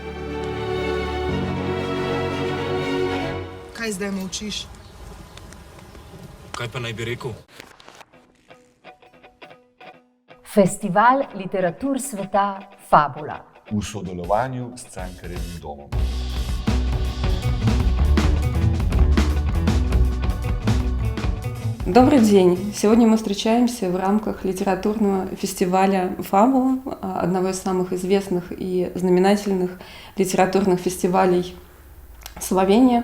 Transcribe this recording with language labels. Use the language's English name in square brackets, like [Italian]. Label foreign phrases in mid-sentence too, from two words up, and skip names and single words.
[Slovenian] Kaj zdaj molčiš? Kaj pa naj bi rekel? Festival literatur sveta Fabula. V sodelovanju s Cankarjevim domom. [Russian] Добрый день! Сегодня мы встречаемся в рамках литературного фестиваля «Фабула», одного из самых известных и знаменательных литературных фестивалей Словении.